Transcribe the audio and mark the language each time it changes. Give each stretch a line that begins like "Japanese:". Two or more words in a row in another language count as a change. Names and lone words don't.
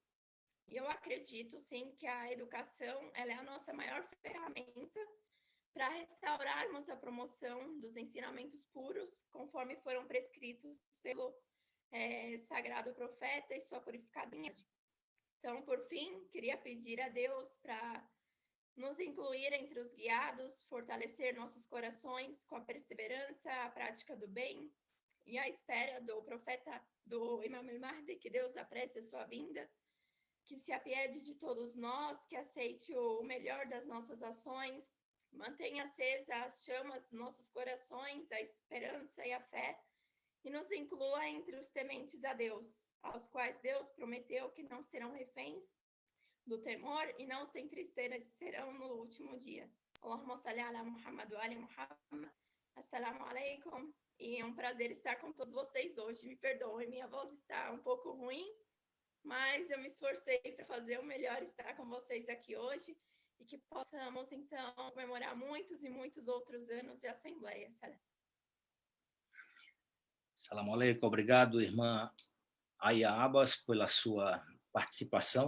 Portuguese: E eu acredito, sim, que a educação ela é a nossa maior ferramenta para restaurarmos a promoção dos ensinamentos puros, conforme foram prescritos pelo Sagrado Profeta e sua purificada linhagem. Então, por fim, queria pedir a Deus para nos incluir entre os guiados, fortalecer nossos corações com a perseverança, a prática do bem e a espera do profeta, do Imam al-Mahdi, que Deus apresse a sua vinda, que se apiede de todos nós, que aceite o melhor das nossas ações, mantenha acesa as chamas dos nossos corações, a esperança e a fé, e nos inclua entre os tementes a Deus, aos quais Deus prometeu que não serão reféns do temor e não se entristecerão no último dia.
Arabic: اللهم صل على محمد وآل محمد. السلام عليكم.
Portuguese: E é um prazer estar com todos vocês hoje. Me perdoem, minha voz está um pouco ruim, mas eu me esforcei para fazer o melhor estar com vocês aqui hoje e que possamos, então, comemorar muitos e muitos outros anos de Assembleia.
Arabic: سلام عليكم.
Portuguese: Obrigado, irmã Aya Abbas, pela sua participação.